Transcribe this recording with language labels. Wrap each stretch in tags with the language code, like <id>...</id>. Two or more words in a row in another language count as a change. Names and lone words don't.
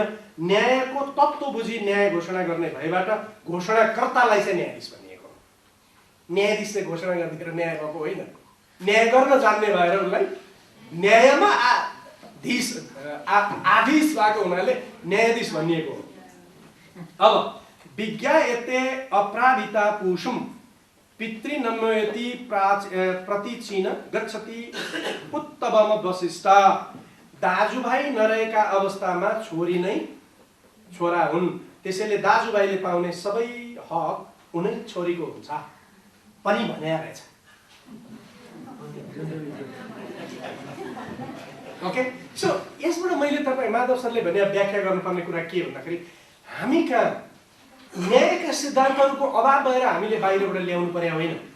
<ne>न्यायको तत्त्व बुझी न्याय घोषणा गर्ने भएबाट घोषणाकर्तालाई चाहिँ न्यायाधीश भनिएको हो। न्यायाधीशले घोषणा गरिदिएर न्याय भएको होइन। न्याय गर्न जान्ने भएर उसलाई न्यायमा आधीश भएको हुनाले न्यायाधीश भनिएको हो।</ne> <sa>अब विज्ञायते अपराधिता पुरुषम पितृनम्यति प्रतिचिन गच्छति उत्तमम वशिष्ठ।</sa> <ne>दाजुभाइ नरहेका अवस्थामा छोरी नै छोरा हुन्, त्यसैले दाजुभाइले पाउने सबै हक उनै छोरीको हुन्छ पनि भने रहेछ।</ne> <en>okay, so</en> <ne>यसबाट मैले तपाईँ माधव सरले भने व्याख्या गर्नुपर्ने कुरा के भन्दाखेरि हामी कहाँ न्यायका सिद्धान्तहरूको अभाव भएर हामीले बाहिरबाट ल्याउनु पर्ने होइन।</ne>